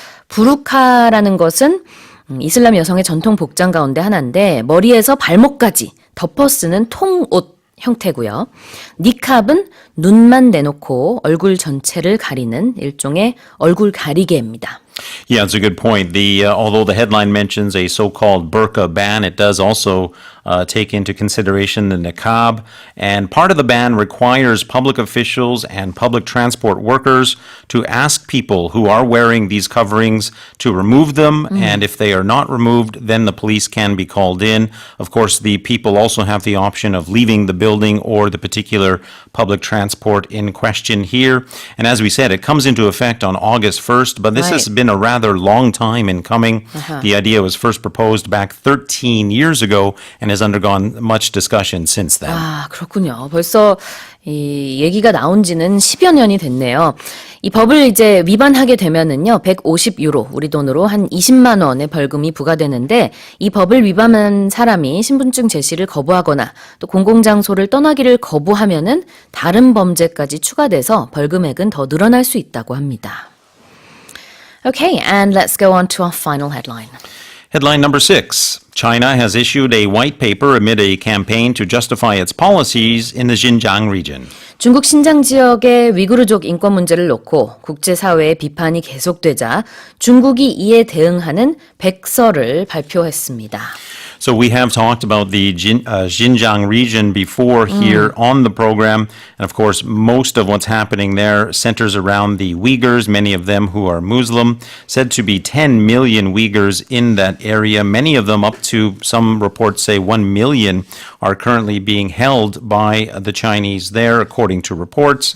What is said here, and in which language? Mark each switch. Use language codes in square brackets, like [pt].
[ko] 부르카라는 것은 이슬람 여성의 전통 복장 가운데 하나인데 머리에서 발목까지 덮어 쓰는 통옷 형태고요. 니캅은 눈만 내놓고 얼굴 전체를 가리는 일종의 얼굴 가리개입니다. [en] Yeah, it's a good point. Although the headline mentions a so-called burqa ban, it does also take into consideration the niqab. And part of the ban requires public officials and public transport workers to ask people who are wearing these coverings to remove them. And if they are not removed, then the police can be called in. Of course, the people also have the option of leaving the building or the particular public transport in question here. And as we said, it comes into effect on August 1st, but this has been a rather long time in coming. The idea was first proposed back 13 years ago and has undergone much discussion since then. [ko] 아, 그렇군요. 벌써 이 얘기가 나온 지는 10여 년이 됐네요. 이 법을 이제 위반하게 되면은요, 150유로, 우리 돈으로 한 20만 원의 벌금이 부과되는데, 이 법을 위반한 사람이 신분증 제시를 거부하거나 또 공공장소를 떠나기를 거부하면은 다른 범죄까지 추가돼서 벌금액은 더 늘어날 수 있다고 합니다. [en] Okay, and let's go on to our final headline. Headline number 6. China has issued a white paper amid a campaign to justify its policies in the Xinjiang region. [ko] 중국 신장 지역의 위구르족 인권 문제를 놓고 국제사회의 비판이 계속되자 중국이 이에 대응하는 백서를 발표했습니다. [en] So we have talked about the Xinjiang region before here on the program. And of course, most of what's happening there centers around the Uyghurs, many of them who are Muslim, said to be 10 million Uyghurs in that area. Many of them, up to some reports say 1 million, are currently being held by the Chinese there, according to reports.